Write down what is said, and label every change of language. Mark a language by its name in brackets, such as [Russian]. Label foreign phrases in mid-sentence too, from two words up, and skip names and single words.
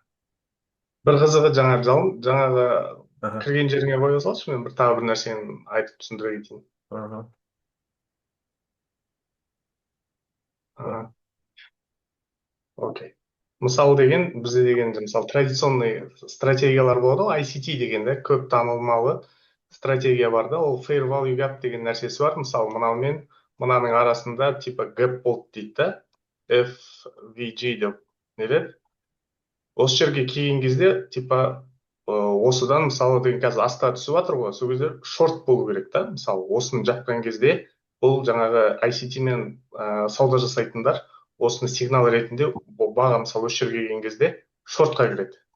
[Kazakh] бір қызығы жаңағы кірген жеріңе қоя салшы, мен тағы бір нәрсені айтып түсіндіре кетейін. Окей. Мысалы бізде деген мысалы традиционный стратегиялар болады ғой, ICT деген, да, көп танылмалы стратегия бар, да, ол [English] fair value gap [Kazakh] деген нәрсесі бар. Мысалы, мынаның арасында типа gap болды дейді, да, FVG деп нелер. Осы жерге келген кезде типа осыдан, мысалы, деген қазір астқа түсіп жатыр ғой, сол кезде шорт болу керек, та. Мысалы, осыны жапқан кезде бұл жаңағы ICT мен сауда жасайтындар осыны сигнал ретінде баға, мысалы, осы жерге келген кезде шортқа кіреді.